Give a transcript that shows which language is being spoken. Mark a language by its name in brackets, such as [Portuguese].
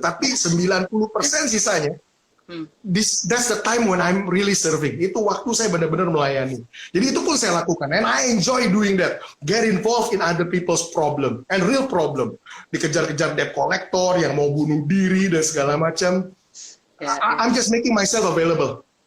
[Indonesian] Tapi 90% sisanya, [English] that's the time when I'm really serving. [Indonesian] Itu waktu saya benar-benar melayani. Jadi itu pun saya lakukan. [English] And I enjoy doing that. Get involved in other people's problem. And real problem. [Indonesian] Dikejar-kejar debt collector yang mau bunuh diri dan segala macam. [English] I'm just making myself available.